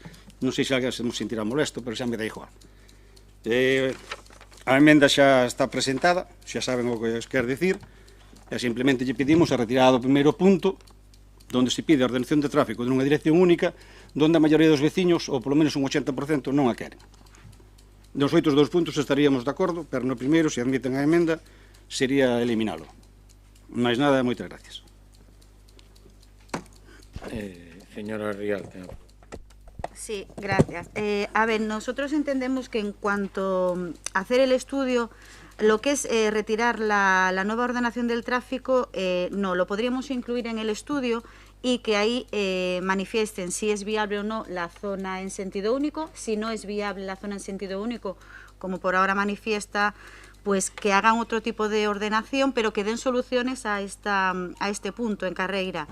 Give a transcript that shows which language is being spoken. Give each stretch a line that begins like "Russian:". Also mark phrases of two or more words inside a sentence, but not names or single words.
Galician: Non sei se alguén se sentirá molesto, pero xa me dá igual. A emenda xa está presentada, xa saben o que os quer dicir, e simplemente lle pedimos a retirada do primeiro punto, donde se pide a ordenación de tráfico de unha dirección única, donde a maioría dos veciños, ou polo menos un 80%, non a queren. Nos outros dous puntos estaríamos de acordo, pero no primeiro, se admiten a emenda, sería eliminalo. Máis nada, moitas gracias. Señora Rial.
Spanish: Sí, gracias. A ver, nosotros entendemos que en cuanto a hacer el estudio, lo que es retirar la nueva ordenación del tráfico, no, lo podríamos incluir en el estudio y que ahí manifiesten si es viable o no la zona en sentido único. Si no es viable la zona en sentido único, como por ahora manifiesta, pues que hagan otro tipo de ordenación, pero que den soluciones a este punto en Carreira.